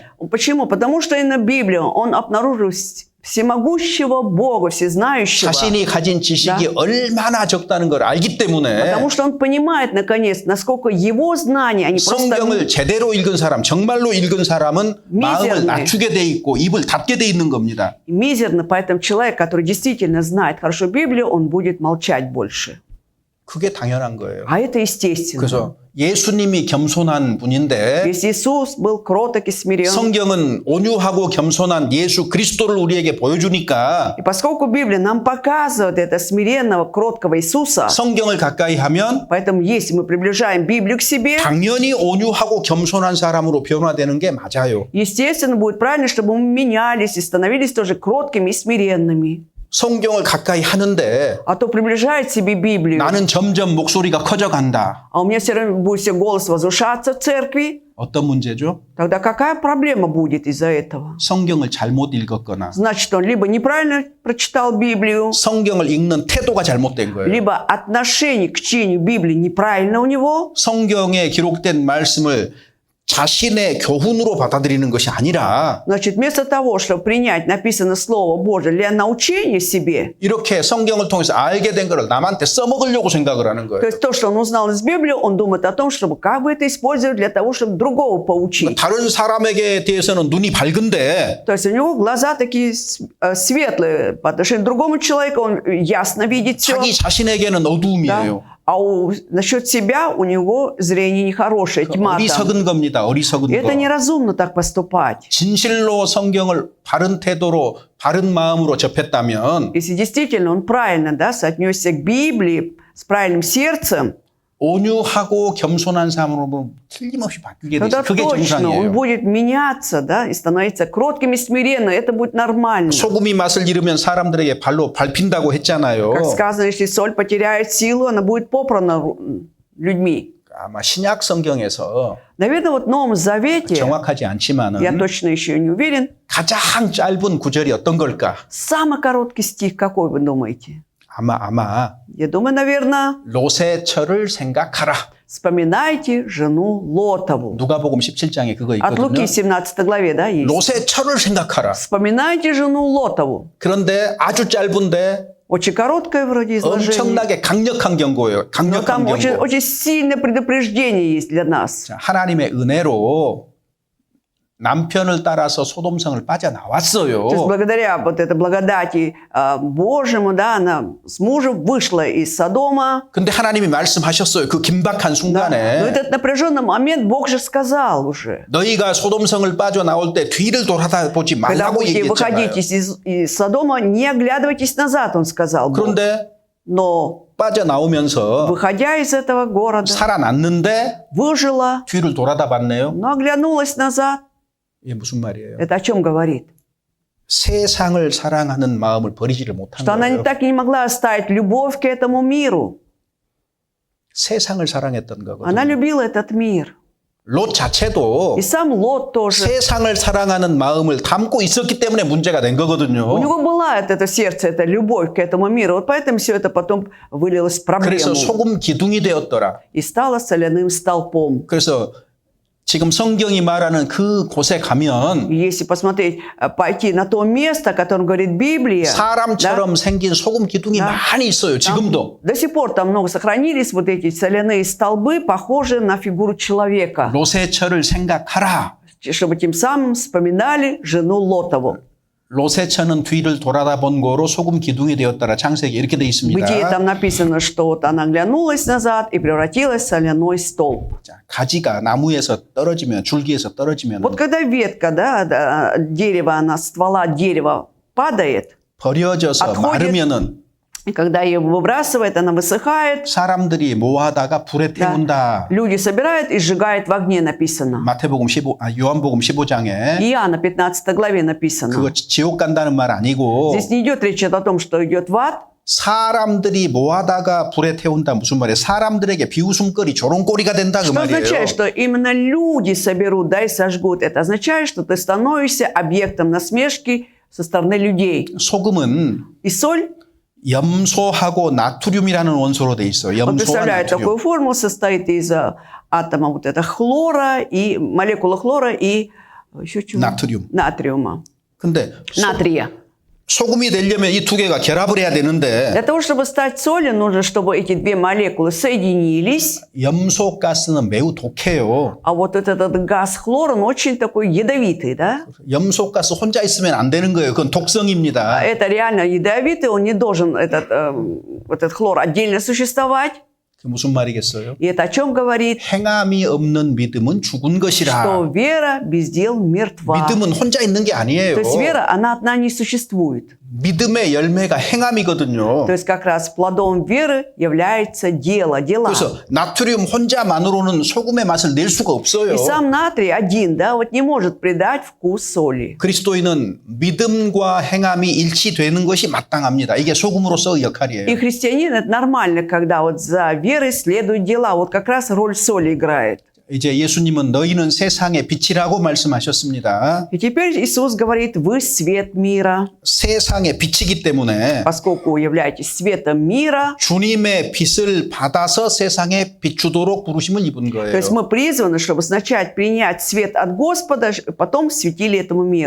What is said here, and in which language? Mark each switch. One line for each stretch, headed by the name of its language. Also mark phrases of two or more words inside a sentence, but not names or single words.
Russian: Почему? Потому что именно Библия, он обнаружил всемогущего Бога, всезнающего.
Korean: 자신이 가진 지식이 얼마나 적다는 걸 알기 때문에
Russian: Потому что он понимает, наконец, насколько его знания, они просто
Korean: 성경을 제대로 읽은 사람, 정말로 읽은 사람은 마음을 낮추게 돼 있고 입을 닫게 돼 있는 겁니다.
Russian: мизерны. Поэтому человек, который действительно знает хорошо Библию, он будет молчать больше.
Korean: 그게 당연한 거예요.
Russian: А это естественно.
Korean: 그래서 예수님이 겸손한 분인데
Russian: Если Иисус был кроток и смирен,
Korean: 성경은 온유하고 겸손한 예수 그리스도를 우리에게 보여주니까
Russian: и поскольку Библия нам показывает это смиренного, кроткого Иисуса,
Korean: 성경을 가까이 하면
Russian: поэтому если мы приближаем Библию к себе,
Korean: 당연히 온유하고 겸손한 사람으로 변화되는 게 맞아요.
Russian: естественно, будет правильно, чтобы мы менялись и становились тоже кроткими и смиренными.
Korean: 성경을 가까이 하는데
Russian: А то приближает себе Библию,
Korean: 나는 점점 목소리가 커져간다.
Russian: а у меня все равно будет все голос возвышаться в церкви,
Korean: 어떤 문제죠?
Russian: тогда какая проблема будет из-за этого?
Korean: 성경을 잘못 읽었거나
Russian: Значит, он либо неправильно прочитал Библию,
Korean: 성경을 읽는 태도가 잘못된 거예요.
Russian: либо отношение к чтению Библии неправильно у него,
Korean: 성경에 기록된 말씀을 자신의 교훈으로 받아들이는 것이 아니라
Russian: значит, вместо того, чтобы принять написанное Слово Божие для научения себе,
Korean: 이렇게 성경을 통해서 알게 된 것을 남한테 써먹으려고 생각을 하는
Russian: то
Korean: 거예요.
Russian: есть то, что он узнал из Библии, он думает о том, чтобы как бы это использовать для того, чтобы другого поучить.
Korean: 다른 사람에게 대해서는 눈이 밝은데
Russian: То есть у него глаза такие светлые по отношению к другому человеку, он ясно видит все.
Korean: 자기 자신에게는 어두움이에요.
Russian: А насчет себя у него зрение нехорошее, тьма там.
Korean: 어리석은 겁니다. 어리석은
Russian: Это
Korean: 거.
Russian: неразумно так поступать.
Korean: 진실로 성경을 바른 태도로 바른 마음으로 접했다면
Russian: Если действительно он правильно, да, соотнесся к Библии с правильным сердцем,
Korean: 온유하고 겸손한 사람으로 틀림없이 바뀌게 되죠.
Russian: тогда
Korean: 그게
Russian: точно он
Korean: 정상이에요.
Russian: будет меняться, да, и становиться кротким и смиренным. Это будет нормально.
Korean: 소금이 맛을 잃으면 사람들에게 발로 밟힌다고 했잖아요.
Russian: Как сказано, если соль потеряет силу, она будет попрана людьми.
Korean: 아마 신약 성경에서
Russian: Наверное, вот в Новом Завете,
Korean: 정확하지 않지만은
Russian: я точно еще не уверен,
Korean: 가장 짧은 구절이 어떤 걸까?
Russian: самый короткий стих какой вы думаете?
Korean: 아마
Russian: Я думаю, наверное,
Korean: 롯의 처를 생각하라.
Russian: вспоминайте жену Лотову.
Korean: 누가복음 17장에 그거
Russian: От Луки
Korean: 있거든요.
Russian: 17 главе, да, есть.
Korean: 롯의 처를 생각하라.
Russian: Вспоминайте жену Лотову.
Korean: 그런데 아주 짧은데
Russian: Очень короткое вроде изложение.
Korean: 엄청나게 강력한 경고예요.
Russian: Но
Korean: 강력한
Russian: там очень,
Korean: 경고.
Russian: очень сильное предупреждение есть для нас.
Korean: 자, 하나님의 은혜로 남편을 따라서 소돔성을 빠져나왔어요.
Russian: То есть благодаря вот этой благодати Божьему, да, она с мужем вышла из Содома.
Korean: 근데 하나님이 말씀하셨어요. 그 긴박한
Russian: Да. Но
Korean: 순간에
Russian: этот напряженный момент Бог же сказал уже.
Korean: 너희가 소돔성을 빠져나올 때 뒤를 돌아보지
Russian: Когда
Korean: 말라고
Russian: будете
Korean: 얘기했잖아요.
Russian: выходить из Содома, не оглядывайтесь назад, он сказал. Бог.
Korean: 그런데
Russian: Но
Korean: 빠져나오면서
Russian: выходя из этого города,
Korean: 살아났는데
Russian: выжила,
Korean: 뒤를 돌아다 봤네요.
Russian: но оглянулась назад.
Korean: 이게 무슨 말이에요?
Russian: Это о чем говорит?
Korean: 세상을 사랑하는 마음을 버리지를 못한
Russian: Что она
Korean: 거예요.
Russian: так и не могла оставить любовь к этому миру.
Korean: 세상을 사랑했던
Russian: Она
Korean: 거거든요.
Russian: любила этот мир.
Korean: 롯 자체도
Russian: И сам Лот тоже.
Korean: 세상을 사랑하는 마음을 담고 있었기 때문에 문제가 된
Russian: У
Korean: 거거든요.
Russian: него была это сердце, эта любовь к этому миру. Вот поэтому все это потом вылилось в
Korean: 그래서
Russian: проблему.
Korean: 소금 기둥이 되었더라.
Russian: И стало соляным столпом.
Korean: 그래서 지금 성경이 말하는 그 곳에 가면
Russian: И если посмотреть, пойти на то место, о котором говорит Библия,
Korean: 사람처럼 생긴 소금 기둥이
Russian: Да.
Korean: 많이 있어요. 지금도.
Russian: до сих пор там много сохранились вот эти соляные столбы, похожие на фигуру человека,
Korean: 롯의 처를 생각하라.
Russian: чтобы тем самым вспоминали жену Лотову.
Korean: 롯의 처는 뒤를 돌아다본 거로 소금 기둥이 되었더라. 창세기 이렇게 돼
Russian: В
Korean: 있습니다.
Russian: Бытие там написано, что вот она оглянулась назад и превратилась в соляной столб.
Korean: 자, 가지가 나무에서 떨어지면 줄기에서 떨어지면
Russian: Вот когда ветка, да, дерева, она, ствола дерева падает,
Korean: 버려져서
Russian: отходит.
Korean: 마르면은
Russian: и когда ее выбрасывает, она высыхает,
Korean: 사람들이 모아다가 불에 태운다.
Russian: люди собирают и сжигают в огне, написано.
Korean: 마태복음 요한복음 15장에
Russian: Иоанна 15 главе написано.
Korean: 그거 지옥 간다는 말 아니고
Russian: Здесь не идет речь о том, что идет в ад.
Korean: 사람들이 모아다가 불에 태운다 무슨 말이에요? 사람들에게 비웃음거리 조롱거리가 된다 그
Russian: Что
Korean: 말이에요.
Russian: означает, что именно люди соберут, да, и сожгут. Это означает, что ты становишься объектом насмешки со стороны людей.
Korean: 소금은
Russian: И соль,
Korean: 염소하고 나트륨이라는 원소로 돼 있어요.
Russian: он
Korean: 염소와
Russian: представляет
Korean: 나트륨.
Russian: такую формулу, состоит из атома вот это хлора и молекулы хлора и еще чего?
Korean: 나트륨.
Russian: Натриума.
Korean: 근데
Russian: Натрия.
Korean: 소금이 되려면 이 두 개가 결합을 해야 되는데
Russian: Для того, чтобы стать солью, нужно, чтобы эти две молекулы соединились.
Korean: 염소가스는 매우 독해요.
Russian: А вот этот газ хлор, он очень такой ядовитый, да?
Korean: 염소가스 혼자 있으면 안 되는 거예요. 그건 독성입니다.
Russian: Это реально ядовитый, он не должен, этот хлор, отдельно существовать.
Korean: 그 무슨 말이겠어요?
Russian: И это о чем говорит?
Korean: 행함이 없는 믿음은 죽은 것이라.
Russian: Что вера без дел мертва.
Korean: 믿음은 혼자 있는 게 아니에요.
Russian: То есть вера, она одна не существует.
Korean: 믿음의 열매가 행함이거든요.
Russian: То есть как раз плодом веры является дело, дела.
Korean: 그래서 나트륨 혼자만으로는 소금의 맛을 낼 수가 없어요.
Russian: И сам натрий один, да, вот не может придать вкус соли.
Korean: 그리스도인은 믿음과 행함이 일치되는 것이 마땅합니다. 이게 소금으로서의 역할이에요.
Russian: И христианин, это нормально, когда вот за верой следуют дела. Вот как раз роль соли играет.
Korean: 이제 예수님은 너희는 세상의 빛이라고 말씀하셨습니다.
Russian: И теперь Иисус говорит, вы свет мира.
Korean: 세상의 빛이기 때문에
Russian: Поскольку являетесь светом мира,
Korean: 주님의 빛을 받아서 세상에 비추도록 부르심을 입은
Russian: то есть
Korean: 거예요.
Russian: мы призваны, чтобы сначала принять свет от Господа, потом светили этому миру.